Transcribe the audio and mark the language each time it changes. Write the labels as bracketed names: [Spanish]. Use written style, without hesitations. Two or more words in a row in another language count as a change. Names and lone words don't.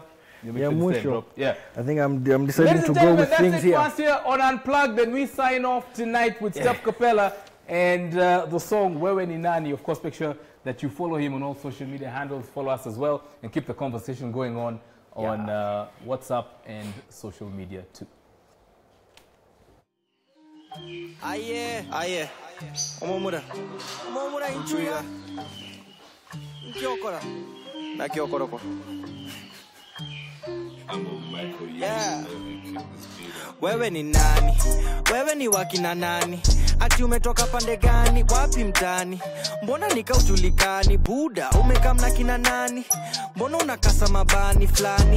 [English] yeah, I think I'm deciding to go with things here. That's it here on Unplugged. Then we sign off tonight with Steph Kapela and the song Wewe ni Nani. Of course, make sure that you follow him on all social media handles. Follow us as well, and keep the conversation going on WhatsApp and social media too. Aye. [Gusii] Omomura inchuya. Nkiokora. Na kiokoroko. [English] Yeah. [Swahili] Wewe ni nani? Wewe ni wakina nani? Ati umetoka pande gani? Wapi mtani? Mbona nikaujulikani? Buda, umekamna kina nani? Mbona unakasa mabani flani?